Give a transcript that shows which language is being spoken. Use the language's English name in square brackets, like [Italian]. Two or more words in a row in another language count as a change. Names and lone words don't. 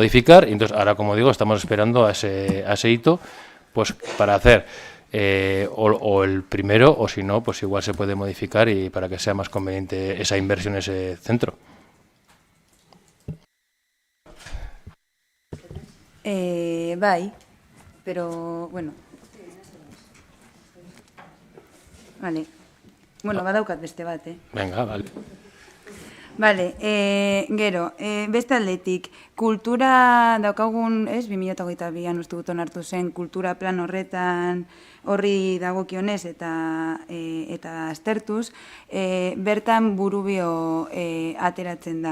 [Spanish] Y entonces ahora, como digo, estamos esperando a ese hito, pues para hacer o el primero, o si no, pues igual se puede modificar y para que sea más conveniente esa inversión en ese centro. [Basque] Bai, pero, [Spanish] bueno. Vale. [Basque] Bueno, badaukat beste bat, [Spanish] Venga, vale. [Basque] Vale, gero, beste aldetik, kultura daukagun, 2022an uste dut onartu zen, kultura plan horretan horri dagokionez eta aztertuz, bertan burubio ateratzen da.